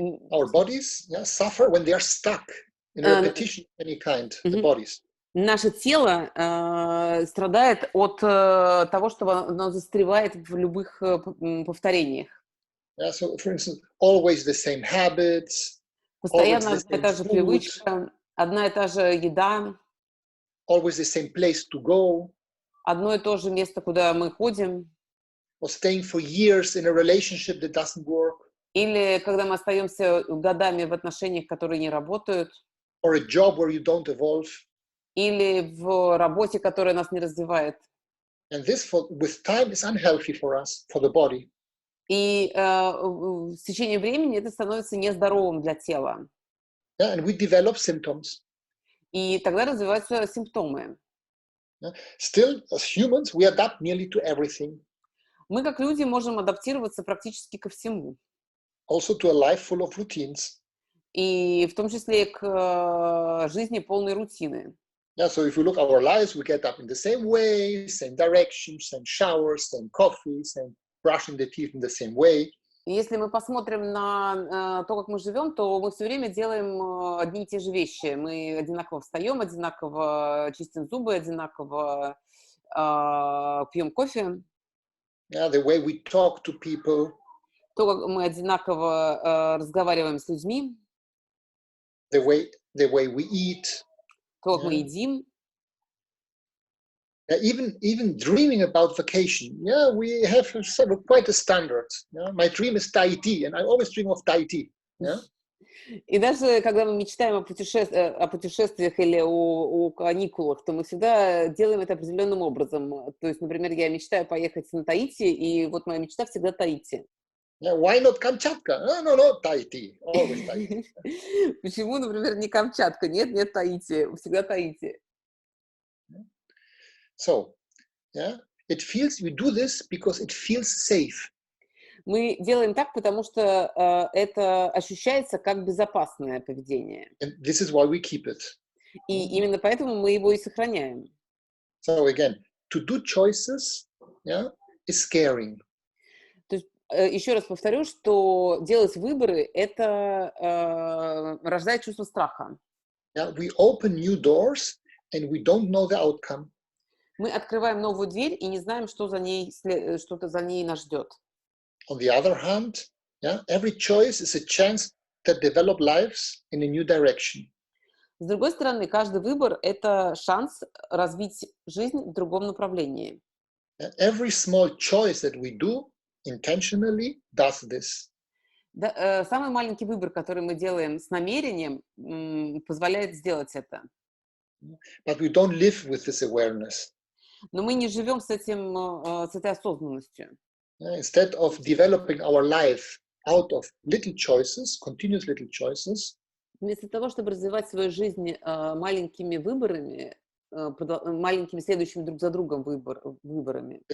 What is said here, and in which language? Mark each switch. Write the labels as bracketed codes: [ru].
[en] Our bodies suffer when they are stuck in a repetition of any kind, the bodies. [ru] Наше тело страдает от того, что оно застревает в любых повторениях. [en] So, for instance, always the same habits, [ru] Постоянно одна и та же привычка, одна и та же еда, [en] always the same place to go, [ru] одно и то же место, куда мы ходим. [en] or staying for years in a relationship that doesn't work, [ru] Или когда мы остаемся годами в отношениях, которые не работают, [en] or a job where you don't evolve. [ru] или в работе, которая нас не развивает. [en] And this, with time, is unhealthy for us, for the body. [ru] И с течением времени это становится нездоровым для тела. [en] And we develop symptoms. [ru] И тогда развиваются симптомы. [en] Still, as humans, we adapt nearly to everything. [ru] Мы, как люди, можем адаптироваться практически ко всему. [en] Also to a life full of routines. [ru] И в том числе к жизни полной рутины. [en] Yeah, so if you look at our lives, we get up in the same way, same direction, same showers, same coffee, same brushing the teeth in the same way. [ru] Если мы посмотрим на то, как мы живем, то мы все время делаем одни и те же вещи. Мы одинаково встаем, одинаково чистим зубы, одинаково пьем кофе. [en] Yeah, the way we talk to people. [ru] То, как мы одинаково разговариваем с людьми. [en] the way we eat. [ru] то, как мы [en] Yeah. [ru] едим. [en] Even dreaming about vacation. Yeah, we have sort of quite a standard. Yeah? My dream is Tahiti, and I always dream of Tahiti. Yeah. [ru] И даже когда мы мечтаем о путешествиях или о каникулах, то мы всегда делаем это определенным образом. То есть, например, я мечтаю поехать на Таити, и вот моя мечта всегда Таити. [en] Yeah, why not Kamchatka? No, Tahiti. Always Tahiti. [ru] Почему, например, не Камчатка? Нет, Таити. Всегда Таити. [en] So, yeah, we do this because it feels safe. [ru] Мы делаем так, потому что это ощущается как безопасное поведение. [en] And this is why we keep it. [ru] И именно поэтому мы его и сохраняем. [en] So again, to do choices, yeah, is scaring. [ru] То есть, еще раз повторю, что делать выборы – это рождает чувство страха. [en] Yeah, we open new doors and we don't know the outcome. [ru] Мы открываем новую дверь и не знаем, что-то за ней нас ждет. [en] On the other hand, yeah, every choice is a chance to develop lives in a new direction. [ru] С другой стороны, каждый выбор – это шанс развить жизнь в другом направлении. [en] Every small choice that we do intentionally does this. [ru] Самый маленький выбор, который мы делаем с намерением, позволяет сделать это. [en] But we don't live with this awareness. [ru] Но мы не живем с этой осознанностью. [en] Instead of developing our life out of little choices, continuous little choices, [ru] Вместо того, чтобы развивать свою жизнь маленькими выборами, маленькими следующими друг за другом выборами.